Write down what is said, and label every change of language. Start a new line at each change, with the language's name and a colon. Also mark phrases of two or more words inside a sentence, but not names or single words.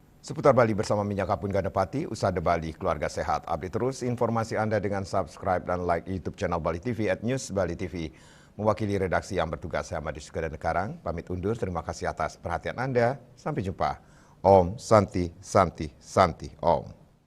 Indonesian: Seputar Bali bersama Minyak Kapun Gandapati, Usada Bali, Keluarga Sehat. Update terus informasi Anda dengan subscribe dan like YouTube channel Bali TV @News Bali TV. Mewakili redaksi yang bertugas, saya Madi Suganda Karang, pamit undur. Terima kasih atas perhatian Anda. Sampai jumpa.
Sanskrit: Om Santi Santi Santi Om.